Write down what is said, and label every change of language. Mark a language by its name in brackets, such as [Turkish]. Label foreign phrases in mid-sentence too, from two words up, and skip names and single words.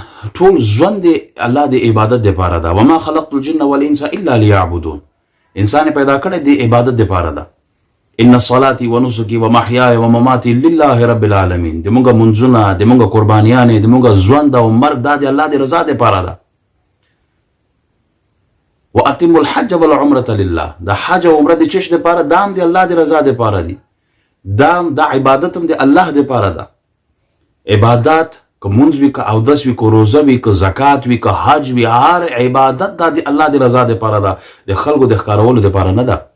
[Pashto] ټول ژوند د الله د عبادت دپاره ده. [Arabic] وما خلقت الجن والانس الا ليعبدون. [Pashto] انسان پیدا کړی د عبادت دپاره ده. [Arabic] ان صلاتي ونسكي ومحياي ومماتي لله رب العالمین. [Pashto] د مونږه منځونه، د مونږه قربانیانې، د مونږه ژوند او مرګ دا د الله د رضا دپاره ده. [Arabic] واتم الحج والعمره لله. [Pashto] د حج او عمره د چش دپاره دا هم د الله د رضا دپاره دي. دا عبادت هم د الله دپاره ده. عبادت که منځ وي، که اودس وي، که روزه وي، که زکات وي، که حج وي، هر عبادت دا د الله د رضا دپاره ده، د خلکو د ښکارولو دپاره نه ده.